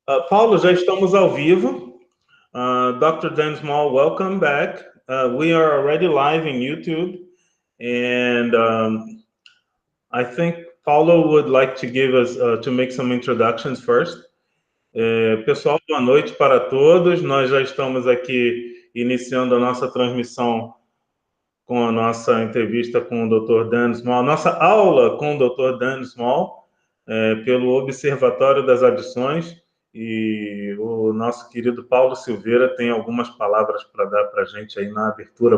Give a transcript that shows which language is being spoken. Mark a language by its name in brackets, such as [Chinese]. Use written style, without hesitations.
[Portuguese] Paulo, já estamos ao vivo. [English] Dr. Dan Small, welcome back. We are already live in YouTube. And I think Paulo would like to give us, to make some introductions first. [Portuguese] Pessoal, boa noite para todos. Nós já estamos aqui iniciando a nossa transmissão com a nossa entrevista com o Dr. Dan Small, nossa aula com o Dr. Dan Small, pelo Observatório das Adições. E o nosso querido Paulo Silveira tem algumas palavras para dar para a gente aí na abertura.